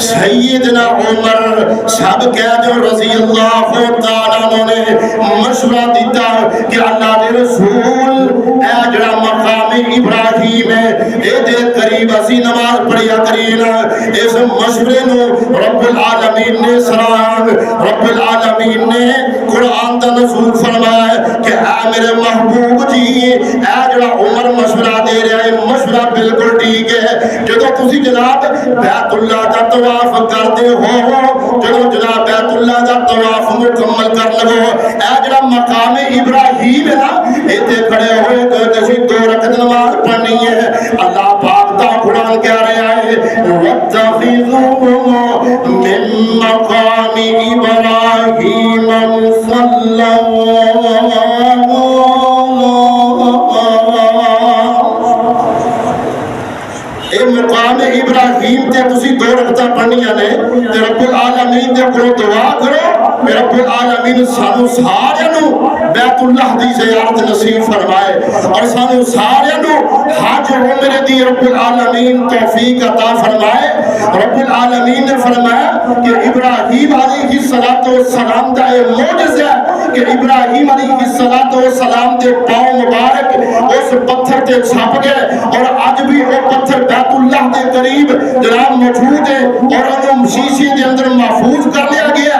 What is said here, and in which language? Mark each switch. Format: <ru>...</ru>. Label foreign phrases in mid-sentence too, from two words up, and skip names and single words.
<pa>سیدنا عمر صاحب قید</pa> <ar>رضی اللہ تعالیٰ عنہ</ar> <pa>نے مشورہ دیتا کہ اللہ دے رسول اے جڑا مقام ابراہیم اے دے قریب اسی نماز پڑھیا کرینا۔ اس مشورے نو رب العالمین نے سلام، رب العالمین نے قرآن دا نزول فرمایا کہ اے میرے محبوب جی، اے جڑا عمر مشورہ دے رہا ہے مشورہ بالکل ٹھیک ہے۔ جدو تسی جناب بیت اللہ دا طواف کرتے ہو، جدو جناب بیت اللہ دا طواف مکمل کر لو، اے جڑا مقام ابراہیم ہے نا، ایتھے کھڑے ہوئے کہ تسی 2 رکعت نماز پڑھنی ہے۔</pa> <ar>اللہ پاک دا قرآن کہہ رہا ہے وَاتَّخِذُوا مِن مَّقَامِ إِبْرَاهِيمَ مُصَلًّى۔</ar> <pa>اے مقام ابراہیم تے تسی 2 رکعتاں پڑھنیاں نے تے رب العالمین دے کولوں دعا کرو کہ رب العالمین سانو سارے نو بیت اللہ دی زیارت نصیب فرمائے اور سانو سارے نو حج عمرے دی رب العالمین توفیق عطا فرمائے۔ رب العالمین نے فرمایا کہ ابراہیم</pa> <ar>علیہ السلام</ar> <pa>دا اے معجزہ ہے کہ ابراہیم</pa> <ar>علیہ السلام</ar> <pa>دے پاؤں مبارک اس پتھر تے چھپ گئے اور آج بھی وہ پتھر بیت اللہ دے قریب جناب موجود ہے اور انہوں شیشے دے اندر محفوظ کر لیا گیا۔</pa>